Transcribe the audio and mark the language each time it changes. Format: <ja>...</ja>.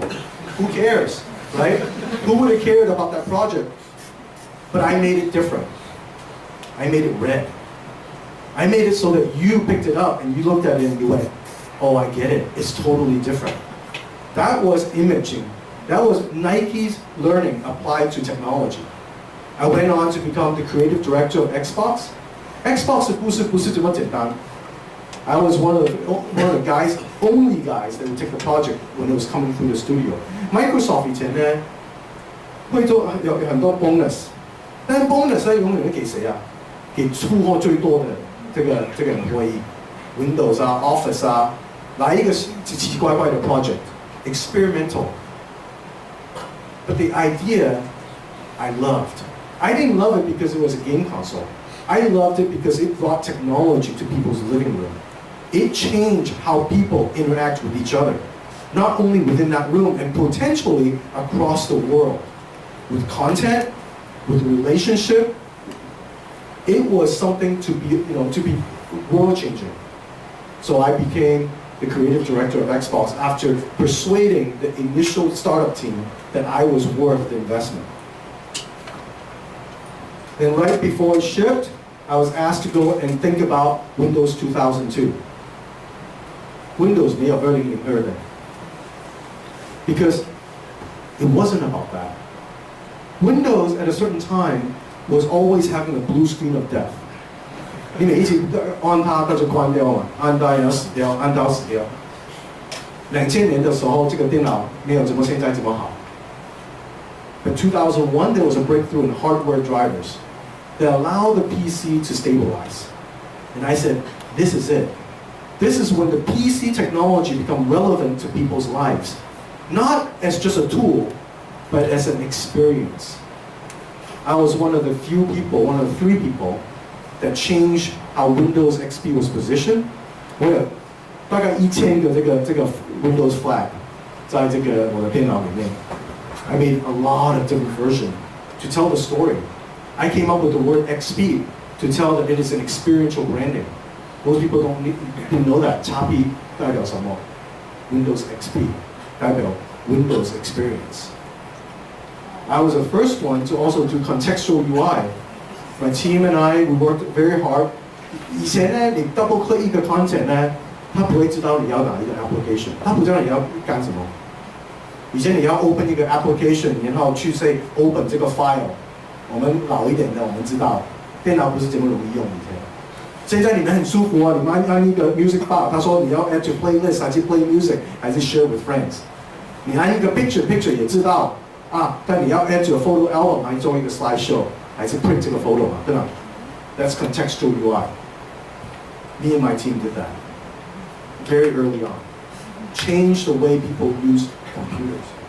<en>Who cares, right? Who would have cared about that project? But I made it different. I made it red. I made it so that you picked it up and you looked at it and you went, oh, I get it, it's totally different. That was imaging. That was Nike's learning applied to technology. I went on to become the creative director of Xbox.</en> <zh>Xbox 的故事不是这么简单。</zh> <en>I was one of the guys, only guys that would take the project when it was coming through the studio.</en> <zh>Microsoft 以前呢，会做有很多 bonus， 但是 bonus 呢永远会给谁啊？给出货最多的这个 employee，Windows 啊 ，Office 啊，来一个奇奇怪怪的 project，experimental。</zh> <en>But the idea I loved. I didn't love it because it was a game console. I loved it because it brought technology to people's living room. It changed how people interact with each other, not only within that room and potentially across the world. With content, with relationship, it was something to be world changing. So I became the creative director of Xbox after persuading the initial startup team that I was worth the investment. Then right before it shipped, I was asked to go and think about Windows 2002. Windows</en> <zh>没有2002的</zh> <en>because it wasn't about that. Windows at a certain time was always having a blue screen of death.</en> <zh>你每一次按它就关掉嘛，按到然后死掉，按到死掉。 2000年的时候，这个电脑没有现在这么好。</zh> <en>But 2001, there was a breakthrough in hardware drivers that allowed the PC to stabilize. And I said, this is it. This is when the PC technology become relevant to people's lives. Not as just a tool, but as an experience. I was one of the few people, one of the 3 people that changed how Windows XP was positioned.</en> <zh>我有大概1000个这个 Windows flag 在这个我的电脑里面。</zh> <en>I made a lot of different versions to tell the story. I came up with the word XP to tell that it is an experiential branding. Most people didn't know that.</en> <zh>叉 P 代表什么</zh> <en>？Windows XP 代表 Windows Experience. I was the first one to also do contextual UI. My team and I, we worked very hard.</en> <zh>以前呢，你 double click 一个 content 呢，它不会知道你要哪一个 application， 它不知道你要干什么。以前你要 open 一个 application， 然后去 say open 这个 file。我们老一点的，我们知道电脑不是这么容易用以前。现在你们很舒服啊，你们按一个 music file， 他说你要</zh> <en>add to playlist</en> <zh>还是</zh> <en>play music</en> <zh>还是</zh> <en>share with friends。</en> <zh>你按一个 picture 也知道啊，但你要</zh> <en>add to a photo album</en> <zh>还是做一个 slideshow 还是 print 这个 photo 嘛，对吧 ？</zh> <en>That's contextual UI. Me and my team did that very early on. Changed the way people use computers.</en>